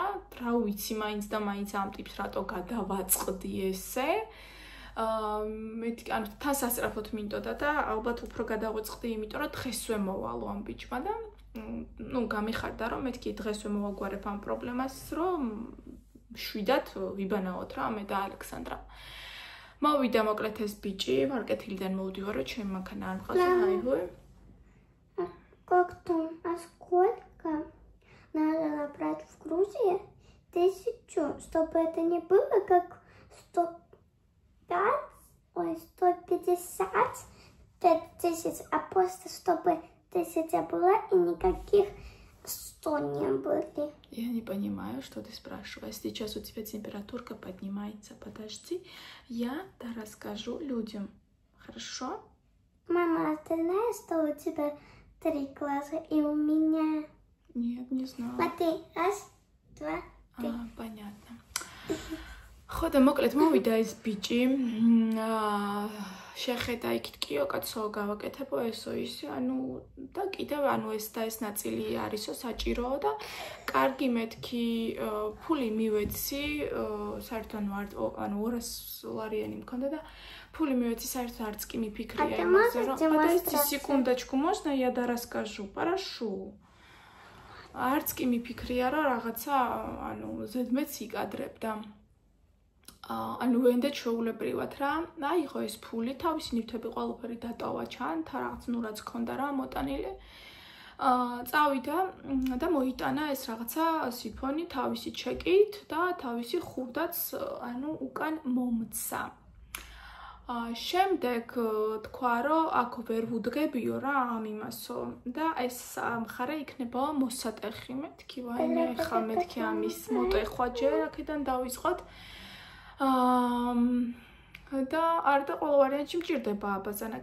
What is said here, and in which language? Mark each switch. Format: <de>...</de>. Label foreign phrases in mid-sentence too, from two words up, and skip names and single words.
<ka>რა ვიცი მაინც და მაინც ამ ტიპს რატო გადავაწყდი ესე მეთქი ანუ თან სასწრაფოდ მინდოდა და ალბათ უფრო გადავაწყდი იმიტომ რომ დღესვე მოვალო ამ ბიჭმა და ნუ გამიხარდა რომ მეთქი დღესვე მოვაგვარებ ამ პრობლემას რომ შვიდად ვიბანაოთ რა მე და ალექსანდრა მოვიდა მოკლედ ეს ბიჭი მარკეტილიდან მოვდივარ რომ ჩემი მანქანა არ მყავს აიჰოე</ka> <ru>Как-то, а сколько надо набрать в Грузии? 1000, чтобы это не было как 105, ой, 150, 5000, а просто чтобы 1000 было и никаких 100 не были. Я не понимаю, что ты спрашиваешь. Сейчас у тебя температурка поднимается. Подожди, я расскажу людям. Хорошо? Мама, а ты знаешь, что у тебя 3 глаза и у меня? Нет, не знаю. Смотри, 1, 2, 3. Понятно.</ru> <ka>ხოდა მოკლედ მოვიდა ეს ბიჭი შეხედა იქით კიო კაცო გავაკეთებო ესო ისე ანუ და კიდევ ანუ ეს და ეს ნაწილი არისო საჭიროა და კარგი მეთქი ფული მივეცი საერთოდ ანუ 200 ლარიანი მქონდა და ფული мивети საერთოდ არც კი მიფიქრია იმაზე რომ</ka> <ru>подожди секундочку можно я расскажу хорошо</ru> <ka>არც კი მიფიქრია რომ რაღაცა ანუ ზედმეც იკადრებდა ანუ ვენდა ჩაულებრივად რა აიღო ეს ფული თავისი ნივთები ყველაფერი დატოვა ჩანთა რაღაც ნუ რაც ქონდა რა მოტანილი წავიდა და მოიტანა ეს რაღაცა სიფონი თავისი ჩეკით და თავისი ხურდაც ანუ უკან მომცა შემდეგ თქვა რომ აქ ვერ ვუდგებიო რა ამ იმასო და ეს მხარე იქნება მოსატეხი მეთქი ვაიმე ხა მეთქი ამის მოტეხვა ჯერ აქედან დავიწყოთ და არ და ყოველ ვარიანტში მჭირდება აბაზანა.</ka>